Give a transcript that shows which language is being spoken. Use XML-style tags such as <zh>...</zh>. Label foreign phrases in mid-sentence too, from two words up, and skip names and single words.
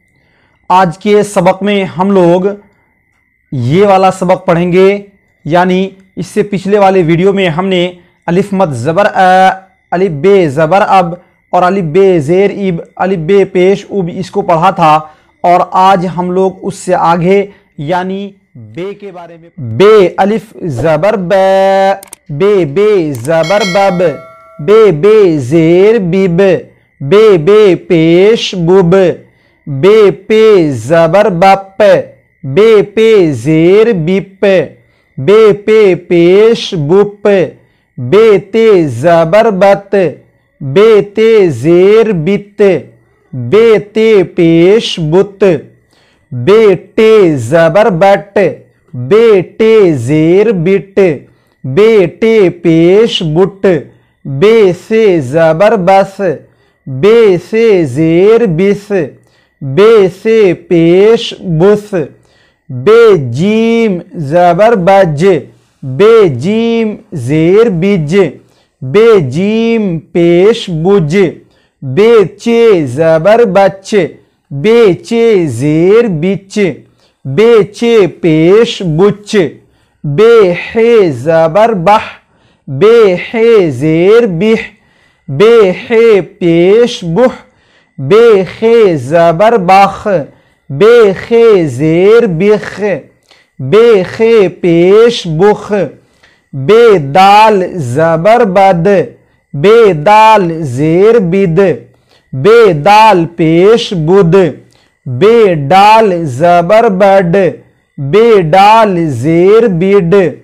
<ur>آج کے سبق میں ہم لوگ یہ والا سبق پڑھیں گے، یعنی اس سے پچھلے والے ویڈیو میں ہم نے الف مد زبر الف بے زبر اب اور الف بے زیر اب الف بے پیش اب اس کو پڑھا تھا، اور آج ہم لوگ اس سے آگے یعنی بے کے بارے میں بے الف زبر بے بے زبر بب بے بے زیر بب بے بے پیش بب بے پے زبر بپ بے پے زیر بپ بے پے پیش بپ بے تے زبر بت بے تے زیر بت بے تے پیش بت بے ٹے زبر بٹ بے ٹے زیر بٹ بے ٹے پیش بٹ بے سے زبر بس بے سے زیر بس بے سے پیش بس بے جیم زبر بج بے جیم زیر بج بے جیم پیش بج بے چے زبر بچ بے چے زیر بچ بے چے پیش بچ بے حے زبر بح بے حے زیر بح بے حے پیش بح بے خے زبر بخ بے خے زیر بخ بے خے پیش بخ بے دال زبر بد بے دال زیر بد بے دال پیش بد بے ڈال زبر بڈ بے ڈال زیر بڈ</ur>